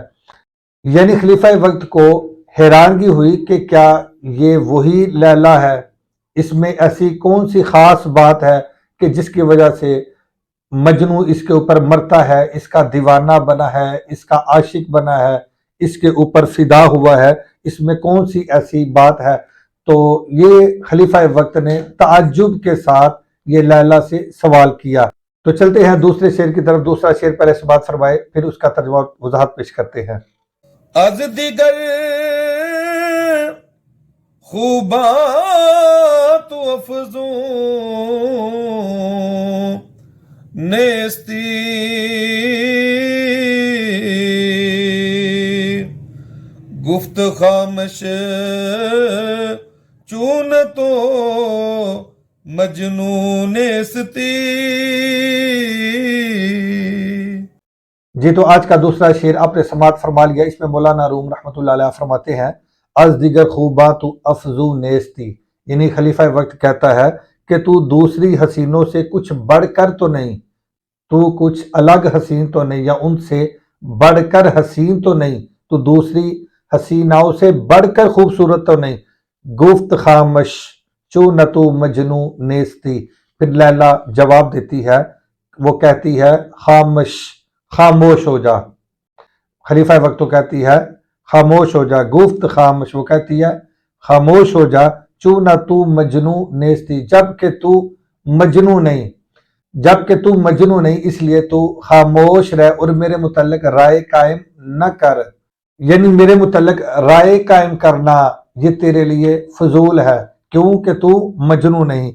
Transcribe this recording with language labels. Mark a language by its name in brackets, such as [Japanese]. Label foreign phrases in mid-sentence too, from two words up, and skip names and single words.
[Urdu] یعنی خلیفہ وقت کو حیرانگی ہوئی کہ کیا یہ وہی لیلا ہے، اس میں ایسی کون سی خاص بات ہے کہ جس کی وجہ سے مجنو اس کے اوپر مرتا ہے، اس کا دیوانہ بنا ہے، اس کا عاشق بنا ہے، اس کے اوپر فدا ہوا ہے، اس میں کون سی ایسی بات ہے؟ تو یہ خلیفہ وقت نے تعجب کے ساتھ یہ لیلا سے سوال کیا۔ تو چلتے ہیں دوسرے شعر کی طرف۔ دوسرا شعر پہلے سماعت فرمائے، پھر اس کا ترجمہ وضاحت پیش کرتے ہیں۔ [Persian] از دیگر خوبات افزوں نیستی گفت خامش چون تو مجنون نیستی. [Urdu] جی تو آج کا دوسرا شعر آپ نے سماعت فرما لیا. اس میں مولانا روم رحمۃ اللہ علیہ فرماتے ہیں [Persian] از دیگر خوبات افزو نیستی، [Urdu] یعنی خلیفہ وقت کہتا ہے کہ تو دوسری حسینوں سے کچھ بڑھ کر تو نہیں، تو کچھ الگ حسین تو نہیں، یا ان سے بڑھ کر حسین تو نہیں، تو دوسری حسیناؤں سے بڑھ کر خوبصورت تو نہیں. [Persian] گفت خامش چو نہ تو مجنو نیستی، [Urdu] پھر لیلا جواب دیتی ہے، وہ کہتی ہے خامش، خاموش ہو جا. خلیفہ وقت تو کہتی ہے خاموش ہو جا. [Persian] گفت خامش، [Urdu] وہ کہتی ہے خاموش ہو جا. [Persian] چو نہ تو مجنو نیستی، [Urdu] جب کہ تو مجنو نہیں، جب کہ تو مجنو نہیں، اس لیے تو خاموش رہ اور میرے متعلق رائے قائم نہ کر. یعنی میرے متعلق رائے قائم کرنا یہ تیرے لیے فضول ہے کیونکہ تو مجنو نہیں.